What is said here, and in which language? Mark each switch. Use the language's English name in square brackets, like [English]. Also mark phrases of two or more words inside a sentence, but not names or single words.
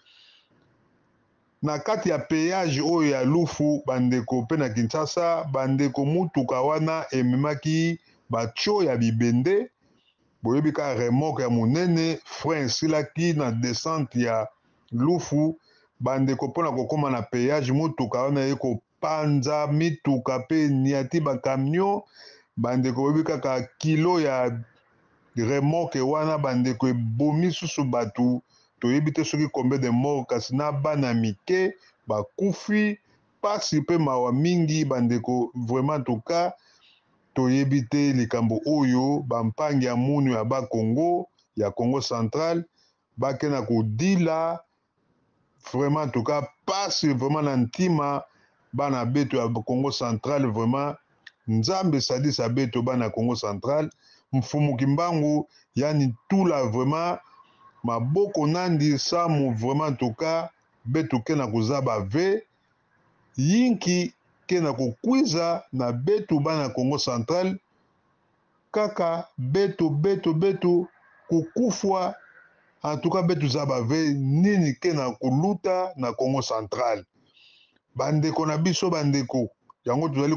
[Lingala] na kati ya péage oyo ya lufu bandeko pe na Kinshasa bandeko mutuka wana ememaki batio ya bibende boyebi ka remorque ya monene frein esilaki na descente ya lufu bandeko mpona kokoma na péage mutuka wana ye kopanza mituka pe niati bakamion bandeko boyebi kaka kilo ya remorque wana bandeko ebomi susu bato toyebi te soki [French] combien de mort [Lingala] kasi na bana mike bakufi pasi pe mawa mingi bandeko vraiment toka toyebi te likambo oyo [Kituba (Democratic Republic of Congo)] bampangi ya munu ya bakongo ya Congo central bakena kodila vraiment toka pasi vraiment na ntima bana beto ya Congo central vraiment nzambe sadisa beto bana Congo central mfumuki mbangu yani tula vraiment maboko nandi samu vraiment toka beto kena kuzaba ve yinki kena kokwiza na beto bana Congo central kaka beto kukufwa [French] en tout cas [Kituba (Democratic Republic of Congo)] beto zaba ve nini kena kuluta na Congo central [Lingala] bandeko na biso bandeko yango tozali